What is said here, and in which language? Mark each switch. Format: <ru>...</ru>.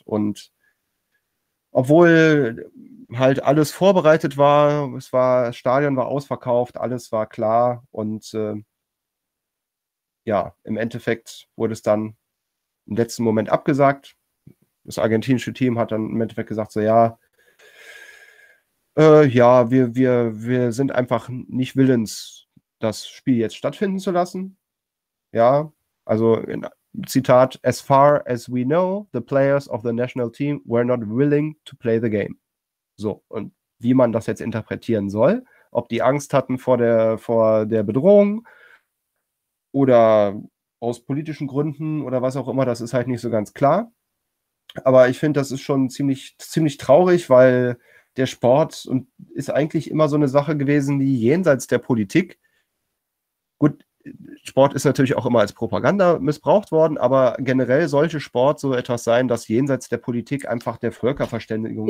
<de>Und obwohl halt alles vorbereitet war, das Stadion war ausverkauft, alles war klar und im Endeffekt wurde es dann im letzten Moment abgesagt. Das argentinische Team hat dann im Endeffekt gesagt, wir sind einfach nicht willens, das Spiel jetzt stattfinden zu lassen. Ja, also in Zitat,</de> <en>as far as we know, the players of the national team were not willing to play the game.</en> <de>So, und wie man das jetzt interpretieren soll, ob die Angst hatten vor der Bedrohung oder aus politischen Gründen oder was auch immer, das ist halt nicht so ganz klar. Aber ich finde, das ist schon ziemlich, ziemlich traurig, weil der Sport und ist eigentlich immer so eine Sache gewesen, die jenseits der Politik, gut, Sport ist natürlich auch immer als Propaganda missbraucht worden, aber generell sollte Sport so etwas sein, dass jenseits der Politik einfach der Völkerverständigung...</de>